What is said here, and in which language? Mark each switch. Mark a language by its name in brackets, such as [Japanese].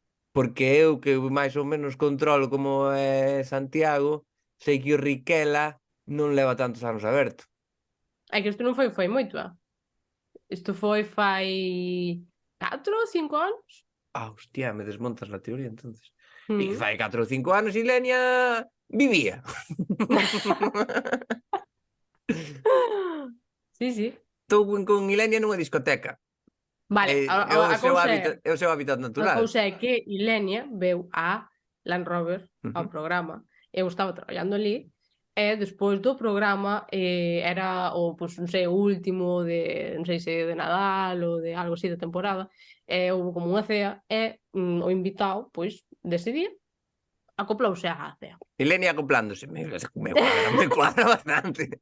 [Galician] Porque eu que máis ou menos controlo como é Santiago, sei que o Riquela non leva tantos anos aberto. É que isto non foi moito, Isto foi fai 4 ou 5 anos. [Spanish] Hostia, me desmontas la teoría, entonces. [Galician] E que fai 4 ou 5 anos Ilenia vivía. Sí. Estou con Ilenia nunha discoteca. Vale, É o seu hábitat natural. A cousa é que Ilenia veu a Land Rover ao programa. Eu estaba traballando ali e despois do programa era o, pois, non sei, o último de, non sei se de Nadal ou de algo así de temporada, houve como unha cea e o invitado, pois, dese día acoplouse á cea. [Spanish] Ilenia acoplándose, me cuadra bastante.